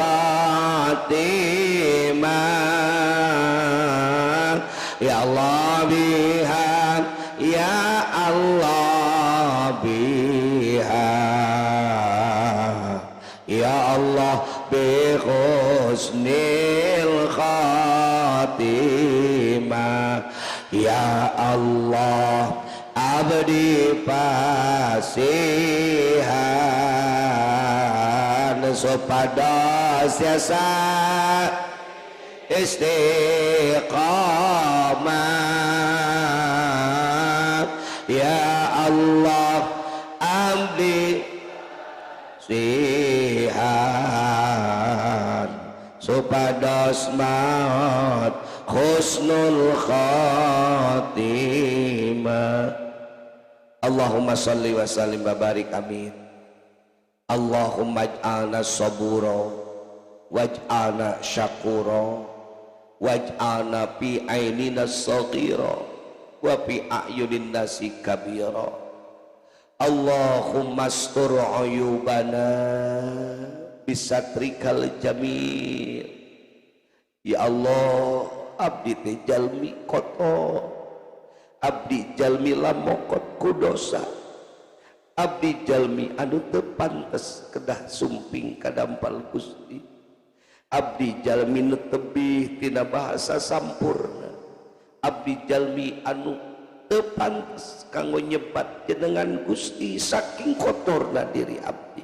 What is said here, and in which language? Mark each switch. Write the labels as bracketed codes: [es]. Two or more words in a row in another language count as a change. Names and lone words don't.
[ar] خاتمة يا الله بها يا الله بها يا الله بحسن خاتمة يا الله [su] abdi pasihan supados tiasa istiqamah [ar] يا الله [su] abdi sihan supados maut [ar] حسن الخاتمة. اللهم صل وسلم وبارك آمين. اللهم اجعلنا صبورا واجعلنا شكورا واجعلنا في أعيننا صغيرا وفي أعين الناس كبيرا. اللهم استر عيوبنا بسترك الجميل. يا الله, [su] abdi teh jalmi kotor, abdi jalmi lamokot ku dosa, abdi jalmi anu teu pantes kedah sumping kadampal Gusti, abdi jalmi nu tebih tina bahasa sampurna, abdi jalmi anu teu pantes kanggo nyebat jenengan Gusti saking kotorna diri abdi.